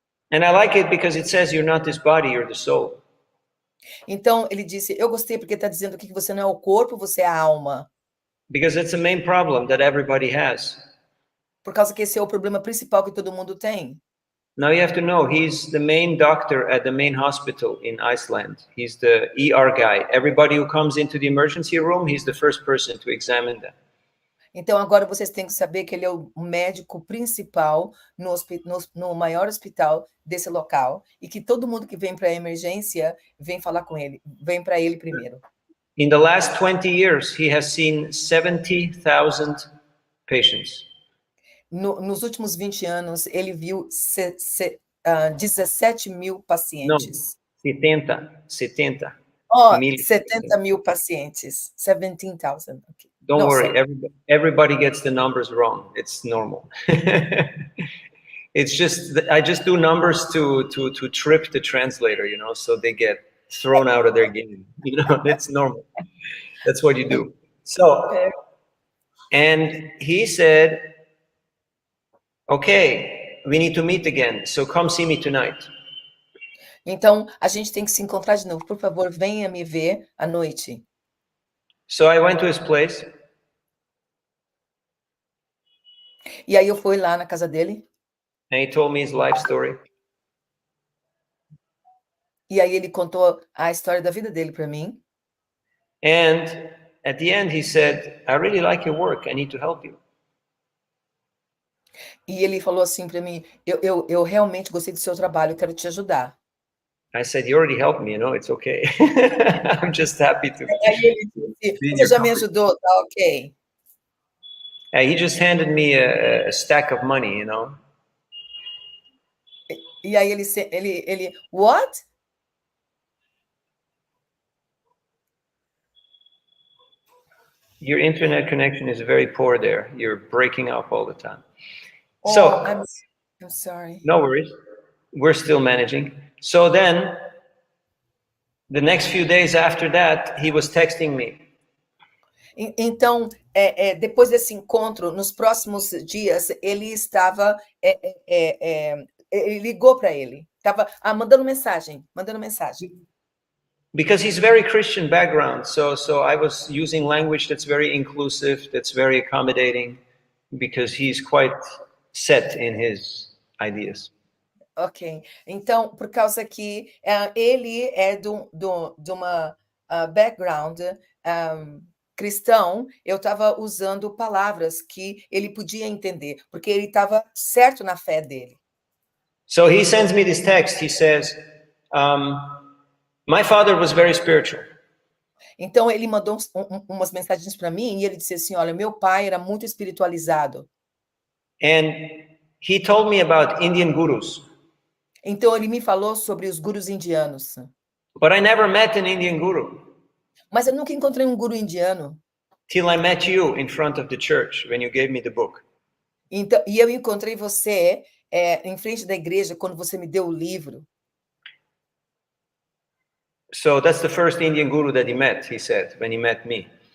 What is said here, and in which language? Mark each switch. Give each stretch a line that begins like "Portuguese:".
English: And I like it because it says you're not this body, you're the soul.
Portuguese: Então ele disse, eu gostei porque está dizendo aqui que você não é o corpo, você é a alma.
English: Because it's the main problem that everybody has.
Portuguese: Por causa que esse é o problema principal que todo mundo tem.
English: Now you have to know, he's the main doctor at the main hospital in Iceland. He's the ER guy. Everybody who comes into the emergency room, he's the first person to examine them.
Portuguese: Então agora vocês têm que saber que ele é o médico principal no maior hospital desse local e que todo mundo que vem para a emergência vem falar com ele, vem para ele primeiro.
English: In the last 20 years, he has seen 70,000 patients.
Portuguese: nos últimos 20 anos, ele viu 17 mil
English: No,
Portuguese: pacientes. 70 Oh, mil. 70 mil pacientes.
English: 17,000. Okay. Don't No, worry, everybody gets the numbers wrong. It's normal. It's just I just do numbers to trip the translator, you know, so they get thrown out of their game. You know, it's normal. That's what you do. So, and he said, okay, we need to meet again. So come see me tonight.
Portuguese: Então, a gente tem que se encontrar de novo. Por favor, venha me ver à noite.
English: So I went to his place.
Portuguese: E aí eu fui lá na casa dele.
English: And he told me his life story.
Portuguese: E aí ele contou a história da vida dele para mim.
English: And at the end, he said, I really like your work. I need to help you.
Portuguese: E ele falou assim para mim, eu realmente gostei do seu trabalho, eu quero te ajudar.
English: I said, you already helped me, you know, it's okay. I'm just happy to.
Portuguese: Aí ele disse, você já me ajudou, tá ok.
English: He just handed me a stack of money, you know.
Portuguese: E aí ele,
English: what? Your internet connection is very poor there. You're breaking up all the time. Oh, So, I'm sorry. no worries. We're still managing. So then, the next few days after that, he was texting me.
Portuguese: Então, depois desse encontro, nos próximos dias, ele estava, ele ligou para ele, estava mandando mensagem.
English: Because he's very Christian background, so I was using language that's very inclusive, that's very accommodating, because he's quite set in his ideas. Ok.
Portuguese: Então, por causa que ele é de uma background cristão, eu estava usando palavras que ele podia entender, porque ele estava certo na fé dele.
English: So he sends me this text. He says, my father was very spiritual.
Portuguese: Então ele mandou umas mensagens para mim e ele disse assim, olha, meu pai era muito espiritualizado.
English: And he told me about Indian gurus.
Portuguese: Então ele me falou sobre os gurus indianos.
English: But I never met an Indian guru.
Portuguese: Mas eu nunca encontrei um guru indiano.
English: Till I met you in front of the church when you gave me the book.
Portuguese: Então, e eu encontrei você em frente da igreja quando você me deu o livro.
English: So that's the first Indian guru that he met, he said, when he met me.